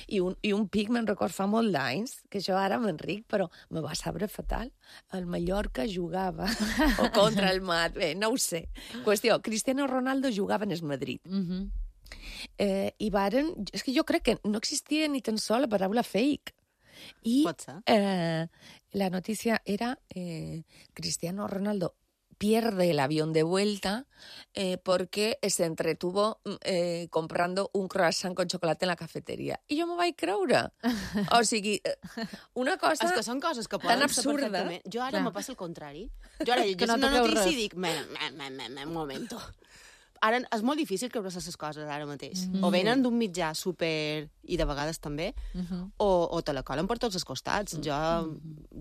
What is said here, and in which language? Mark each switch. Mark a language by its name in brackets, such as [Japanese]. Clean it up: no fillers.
[Catalan] I un pic, me'n record, fa molt d'anys, que jo ara m'enric, però me va sabre fatal. El Mallorca jugava o contra el Madrid. Bé, no ho sé. Qüestió, Cristiano Ronaldo jugava en el Madrid. Uh-huh. I varen... És que jo crec que no existia ni tan sol la paraula fake. I, pot ser. [Spanish] La notícia era Cristiano Ronaldo pierde el avión de vuelta porque se entretuvo comprando un croissant con chocolate en la cafetería. [Catalan] I jo m'ho vaig creure. O sigui, una cosa... És que són coses que poden ser perfectament... Jo ara me passa el contrari. Jo ara llegeixo una notícia i dic... [Spanish] Un momento. [Catalan] Ara és molt difícil creure aquestes coses ara mateix. Mm-hmm. O venen d'un mitjà super, i de vegades també, o te la colen per tots els costats. Mm-hmm.